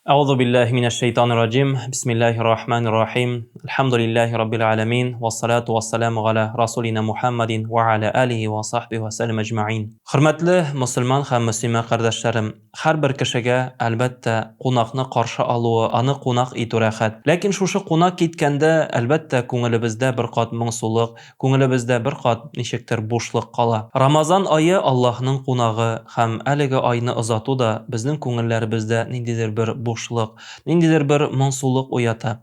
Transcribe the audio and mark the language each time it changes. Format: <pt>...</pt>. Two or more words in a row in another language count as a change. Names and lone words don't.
<ar>أعوذ بالله من الشيطان الرجيم بسم الله الرحمن الرحيم الحمد لله رب العالمين والصلاة والسلام على رسولنا محمد وعلى آله وصحبه وسلم أجمعين.</ar> <tt>Hürmetli Müslüman һәм мөслимә кардәшләрем, һәрбер кешегә әлбәттә кунакны каршы алуы, аны кунак итү рәхәт. Ләкин шушы кунак киткәндә, әлбәттә күңелебездә бер кат моңсулык, күңелебездә бер кат ничектер бушлык кала. Рамазан айы Аллаһның кунагы һәм әлеге айны озату да безнең күңелләребездә ниндидер бер бушлык, ниндидер бер моңсулык уята.</tt>